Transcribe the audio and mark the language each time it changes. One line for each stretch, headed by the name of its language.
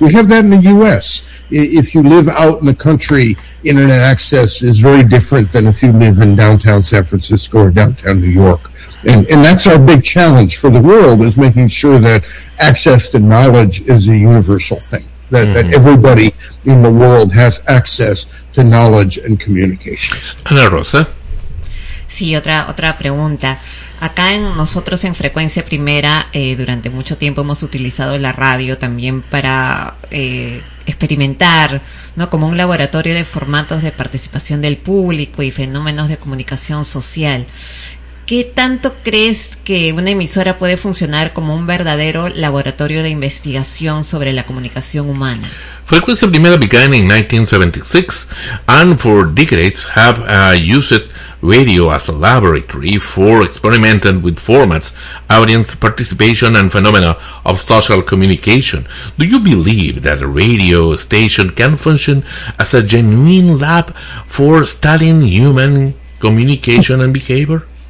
English: We have that in the U.S. If you live out in the country, internet access is very different than if you live in downtown San Francisco or downtown New York. And that's our big challenge for the world, is making sure that access to knowledge is a universal thing, that, mm-hmm. that everybody in the world has access to knowledge and communications.
Spanish: Ana Rosa. Sí, otra pregunta. Acá en nosotros en Frecuencia Primera, durante mucho tiempo hemos utilizado la radio también para experimentar, ¿no? Como un laboratorio de formatos de participación del público y fenómenos de comunicación social. ¿Qué tanto crees que una emisora puede funcionar como un verdadero laboratorio de investigación sobre la comunicación humana?
English: Frecuencia Primera began in 1976 and for decades have used radio as a laboratory for experimenting with formats, audience participation, and phenomena of social communication. Do you believe that a radio station can function as a genuine lab for studying human communication and behavior?